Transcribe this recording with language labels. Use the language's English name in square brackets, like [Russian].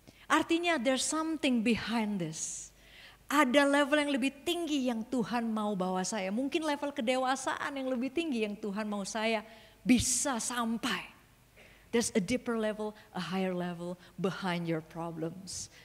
[Indonesian] Artinya [English] there's something behind this. [Indonesian] Ada level yang lebih tinggi yang Tuhan mau bawa saya. Mungkin level kedewasaan yang lebih tinggi yang Tuhan mau saya bisa sampai. [English] There's a deeper level, a higher level behind your problems.